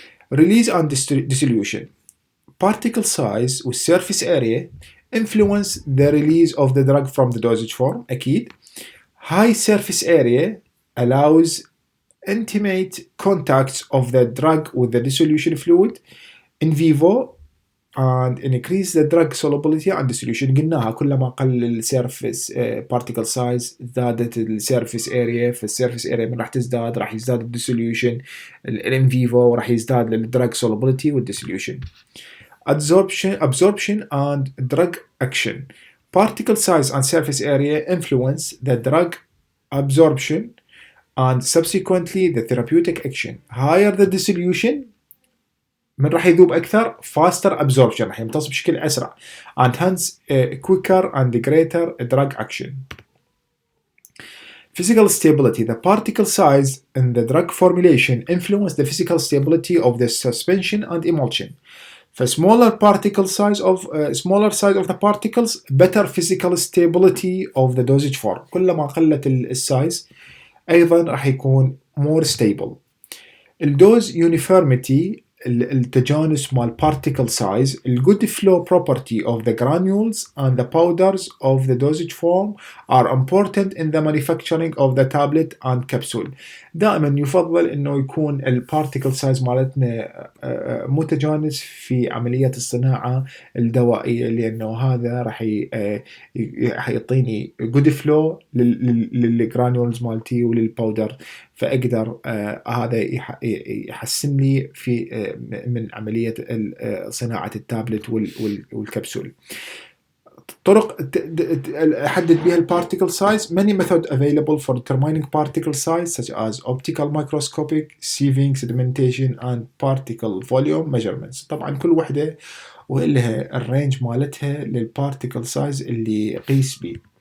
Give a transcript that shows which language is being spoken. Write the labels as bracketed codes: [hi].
[en] Release and dissolution. Particle size with surface area influence the release of the drug from the dosage form. [ar] أكيد. [en] High surface area allows intimate contacts of the drug with the dissolution fluid in vivo and increase the drug solubility and dissolution. [ar] قلناها كلما قل السيرفيس particle size زادت السيرفيس area، فالسيرفيس area من راح تزداد راح يزداد الديسوليوشن، الان فيفو راح يزداد الدرج solubility والديسوليوشن. [en] absorption and drug action. Particle size and surface area influence the drug absorption and subsequently the therapeutic action. Higher the dissolution [ar] من راح يذوب أكثر، [en] faster absorption [ar] راح يمتص بشكل أسرع [en] and hence quicker and greater drug action. Physical stability. The particle size in the drug formulation influence the physical stability of the suspension and emulsion. For smaller size of the particles, better physical stability of the dosage form. [ar] كلما قلت السايز أيضا راح يكون [en] more stable. [ar] الدوز uniformity التجانس مال [en] particle size, the good flow property of the granules and the powders of the dosage form are important in the manufacturing of the tablet and capsule. [ar] دائما يفضل انه يكون البارتيكل سايز مالتنا متجانس في عملية الصناعة الدوائية، لانه هذا راح يعطيني [en] good flow [ar] للجرانيولز مالتي وللباودر، فاقدر هذا يحسن لي في من عمليه صناعه التابلت والكبسول. طرق احدد بها البارتيكل سايز. [en] many methods available for determining particle size such as optical microscopic, sieving, sedimentation and particle volume measurements. [ar] طبعا كل وحده ولها الرينج مالتها للبارتيكل سايز اللي يقيس به.